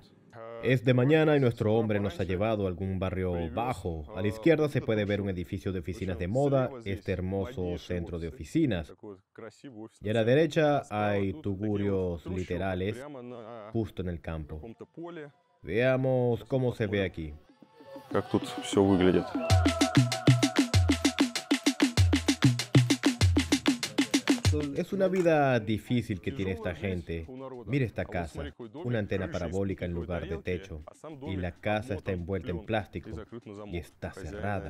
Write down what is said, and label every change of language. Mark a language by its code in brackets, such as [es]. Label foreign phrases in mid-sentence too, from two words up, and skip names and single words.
[es] Es de mañana y nuestro hombre nos ha llevado a algún barrio bajo. A la izquierda se puede ver un edificio de oficinas de moda, este hermoso centro de oficinas. Y a la derecha hay tugurios literales justo en el campo. Veamos cómo se ve aquí. [ru] Как тут все выглядит. [es] Es una vida difícil que tiene esta gente. Mira esta casa, una antena parabólica en lugar de techo. Y la casa está envuelta en plástico y está cerrada.